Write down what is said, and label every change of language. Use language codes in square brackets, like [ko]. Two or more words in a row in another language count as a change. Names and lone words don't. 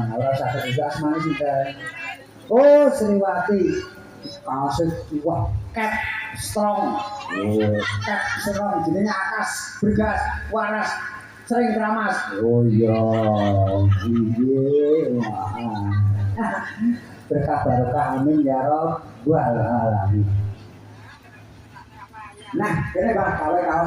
[jv] Ora sakit juga asmane sinten? Oh, Sriwati. Kaosé wah, [en] cat strong. Cat strong [jv] jenenge akas, bergas, waras, sering keramas. Oh iya. Berkah barokah [ar] آمين يا رب العالمين. [jv] Nah, kene Pak kawe kaos.